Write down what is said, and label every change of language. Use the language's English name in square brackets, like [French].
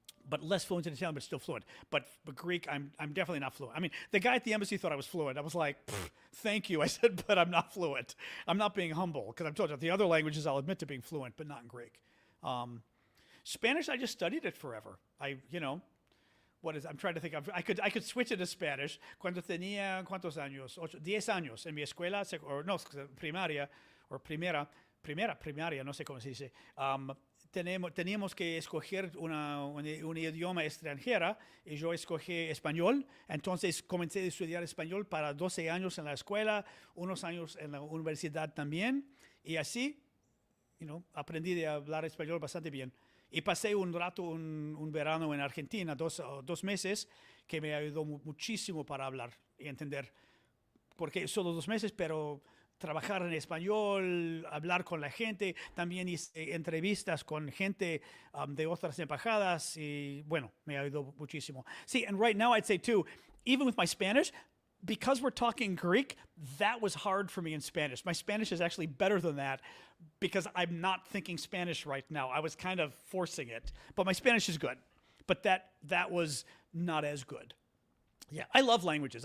[English] But less fluent in Italian, but still fluent. But Greek, I'm definitely not fluent. I mean, the guy at the embassy thought I was fluent. I was like, thank you. I said, but I'm not fluent. I'm not being humble, because I've told you, the other languages I'll admit to being fluent, but not in Greek. Spanish, I just studied it forever. I'm trying to think. I could switch it to Spanish. [Spanish] Cuando tenía, ¿cuántos años? 10 años en mi escuela, primaria, o primaria, no sé cómo se dice. Teníamos que escoger un idioma extranjera y yo escogí español. Entonces comencé a estudiar español para 12 años en la escuela, unos años en la universidad también. Y así, aprendí a hablar español bastante bien. Y pasé un rato, un verano en Argentina, dos meses, que me ayudó muchísimo para hablar y entender. Porque solo 2 meses, pero trabajar en español, hablar con la gente, también hice entrevistas con gente de otras embajadas y bueno, me ayudó muchísimo. [English] See, and right now I'd say too, even with my Spanish, because we're talking Greek, that was hard for me in Spanish. My Spanish is actually better than that because I'm not thinking Spanish right now. I was kind of forcing it, but my Spanish is good. But that was not as good. Yeah, I love languages.